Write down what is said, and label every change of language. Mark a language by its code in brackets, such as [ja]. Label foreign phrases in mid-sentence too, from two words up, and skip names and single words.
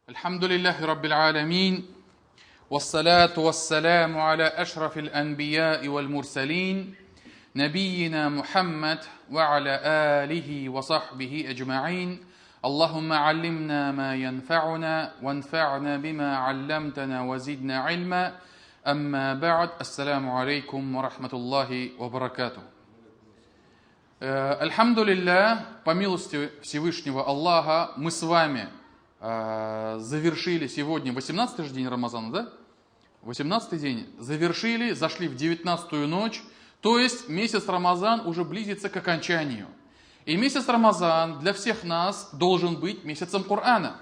[ar] الحمد لله رب العالمين والصلاة والسلام على أشرف الأنبياء والمرسلين نبينا محمد وعلى آله وصحبه أجمعين اللهم علمنا ما ينفعنا وانفعنا بما علمتنا وزدنا علما أما بعد السلام عليكم ورحمة الله وبركاته. [ru] Альхамдулиллах, по милости Всевышнего Аллаха, мы с вами завершили сегодня 18-й же день Рамазана, да? 18-й день. Завершили, зашли в 19-ю ночь, то есть месяц Рамазан уже близится к окончанию. И месяц Рамазан для всех нас должен быть месяцем Корана.